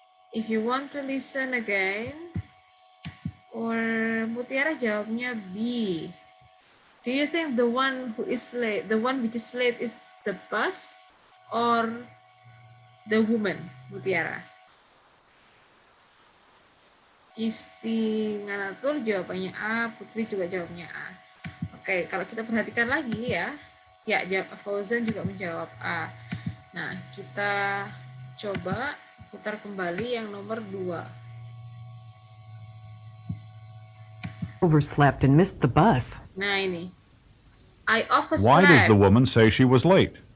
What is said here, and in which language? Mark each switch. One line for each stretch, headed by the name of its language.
English: If you want to listen again, or Mutiara
Indonesian: jawabnya B.
English: Do you think the one who is late, the one which is late is the bus or the woman, Mutiara?
Indonesian: Isti Nganatul jawabannya A, Putri juga jawabnya A. Oke, kalau kita perhatikan lagi ya Fauzan juga menjawab A. Nah, kita coba putar kembali yang nomor 2.
English: Overslept and missed the bus.
Indonesian: Nah, ini.
English: I overslept. Why does the woman say she was late?